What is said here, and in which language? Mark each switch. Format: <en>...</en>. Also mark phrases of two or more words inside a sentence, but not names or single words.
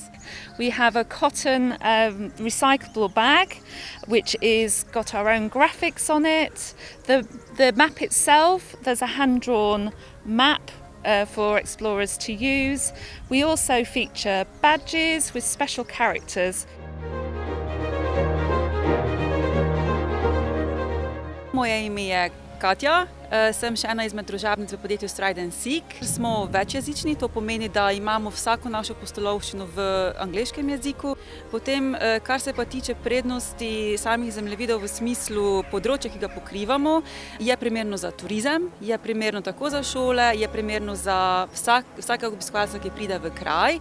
<en>We have a cotton recyclable bag which is got our own graphics on it. The map itself, there's a hand-drawn map for explorers to use. We also feature badges with special characters.</en> <sl>Moje ime je Katja, sem še ena izmed družabnic v podjetju Stride and Seek. Smo večjezični, to pomeni, da imamo vsako našo pustolovščino v angleškem jeziku. Potem, kar se pa tiče prednosti samih zemljevidov v smislu področja, ki ga pokrivamo, je primerno za turizem, je primerno tako za šole, je primerno za vsakega obiskovalca, ki pride v kraj.</sl>